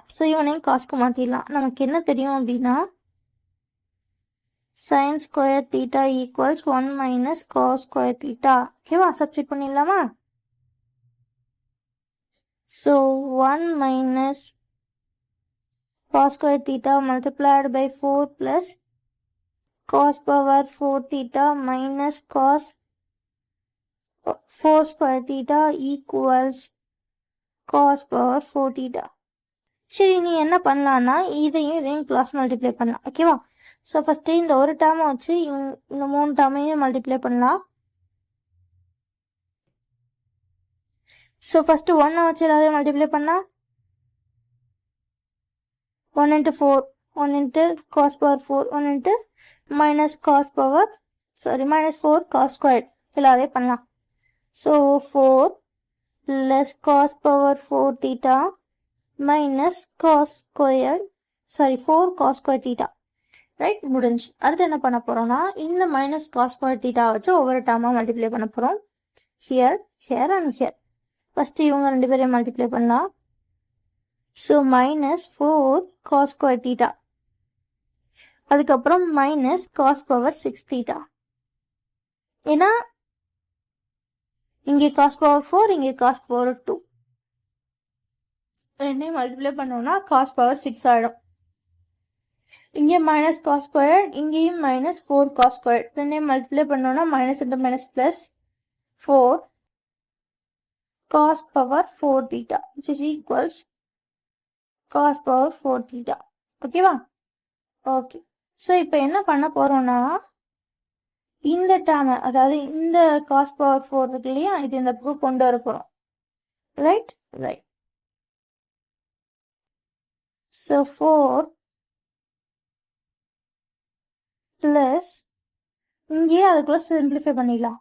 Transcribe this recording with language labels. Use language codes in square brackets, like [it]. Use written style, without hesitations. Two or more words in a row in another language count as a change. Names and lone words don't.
[ta] ஸோ இவனையும் காசுக்கு மாற்றிடலாம். நமக்கு என்ன தெரியும் அப்படின்னா [en] sin square theta equals 1 minus cos square theta. [ta] ஓகேவா? சப்ஸ்டிட் பண்ணிடலாமா? [en] So 1 minus cos square theta multiplied by 4 plus cos power 4 theta minus cos 4 square theta equals cos power 4 theta. [ta] சரி, நீ என்ன பண்ணலான்னா இதையும் [en] cross multiply [ta] பண்ணலாம். ஓகேவா? [en] So first [ta] இந்த ஒரு டேர்மை வச்சு இந்த 3 டேர்மையும் மல்டிப்ளை பண்ணலாம். [en] So first [ta] 1 வச்சு எல்லாரையும் மல்டிப்ளை பண்ணால் [en] 1 into 4, 1 into cos power 4, 1 into minus cos power, minus 4 cos squared [ta] எல்லாரையும் பண்ணலாம். [en] ஸோ 4 plus cos power 4 theta minus cos squared, 4 cos squared theta. [ta] ரைட்? முடிஞ்சு. அடுத்து என்ன பண்ண போகிறோம்னா இந்த [en] minus cos squared theta [ta] வச்சு ஒவ்வொரு டேர்மாக மல்டிப்ளை பண்ண போகிறோம். [en] here, here and here. [ta] ஃபஸ்ட்டு இவங்க 2 பேரையும் மல்டிப்ளை பண்ணலாம். [en] So minus 4 cos square theta, [ta] அதுக்கப்புறம் [en] minus cos power 6 theta. [ta] ஏன்னா இங்கே [en] cos power 4, [ta] இங்கே [en] cos power 2, [ta] ரெண்டையும் மல்டிப்ளை பண்ணோம்னா [en] cos power 6 [ta] ஆகிடும். இங்கே [en] minus cos square, [ta] இங்கேயும் [en] minus 4 cos square, [ta] ரெண்டையும் மல்டிப்ளை பண்ணோம்னா [en] minus into minus plus 4 cos power 4 theta which is equals cos power 4 theta. [ta] ஓகேவா? [en] OK. So [ta] இப்போ என்ன பண்ண போகிறோம்னா இந்த டேர்மை, அதாவது இந்த [en] cos power 4 [ta] இருக்கு இல்லையா, இது இந்த பக்கம் கொண்டு வர போகிறோம். [en] Right? Right. So 4 plus [ta] இங்கேயே அதுக்குள்ள சிம்பிளிஃபை பண்ணிடலாம்.